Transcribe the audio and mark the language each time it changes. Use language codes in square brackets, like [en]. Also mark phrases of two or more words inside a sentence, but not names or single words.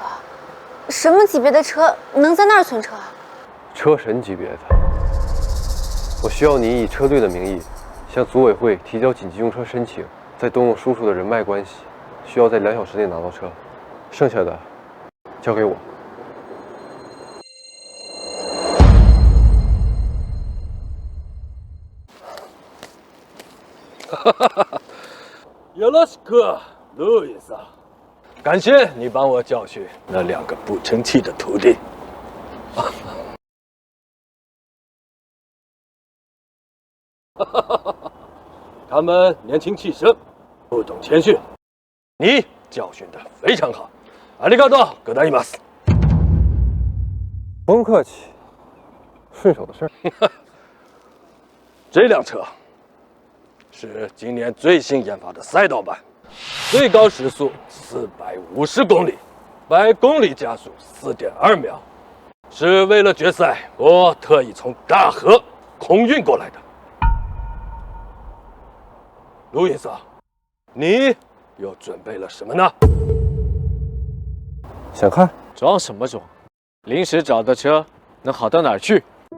[zh] 什么级别的车能在那儿存车？车神级别的。我需要你以车队的名义向组委会提交紧急用车申请，再动用叔叔的人脉关系，需要在2小时内拿到车，剩下的交给我。よろしく，路易斯。感谢你帮我教训那2个不成器的徒弟。他们年轻气盛，不懂谦逊。你教训得非常好， [ja] ありがとうございます。 [zh] 不用客气，顺手的事儿。这辆车是今年最新研发的赛道版，最高时速450公里，100公里加速4.2秒，是为了决赛我特意从大河空运过来的。路易斯，你又准备了什么呢？想看？装什么装？临时找的车能好到哪儿去？